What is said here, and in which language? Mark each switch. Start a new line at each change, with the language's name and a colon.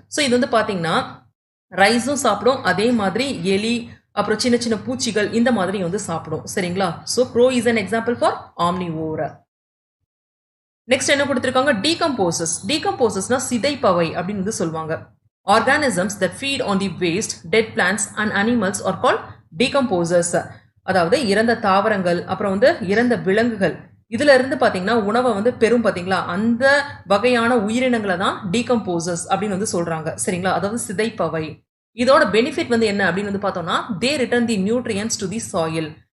Tamil: So இது வந்து பாத்தீங்கன்னா ரைஸும் சாப்பிடும், அதே மாதிரி எலி, அப்புறம் சின்ன சின்ன பூச்சிகள் இந்த மாதிரி வந்து சாப்பிடும். சரிங்களா?
English: So crow is an example for omnivore. Next
Tamil: என்ன கொடுத்துருக்காங்க?
English: Decomposers.
Tamil: டீகம்போசஸ்னா சிதைப்பவை அப்படின்னு வந்து சொல்லுவாங்க.
English: Organisms that feed on the waste, dead plants and animals are called decomposers.
Tamil: அதாவது இறந்த தாவரங்கள், அப்புறம் வந்து இறந்த விலங்குகள், இதுல இருந்து பாத்தீங்கன்னா உணவை வந்து பெரும் பாத்தீங்களா, அந்த வகையான உயிரினங்களை தான் டீகம்போசர்ஸ் அப்படின்னு வந்து சொல்றாங்க. சரிங்களா? அதாவது சிதைப்பவை. இதோட பெனிஃபிட் வந்து என்ன அப்படின்னு வந்து பார்த்தோம்னா,
English: they return the nutrients to the soil.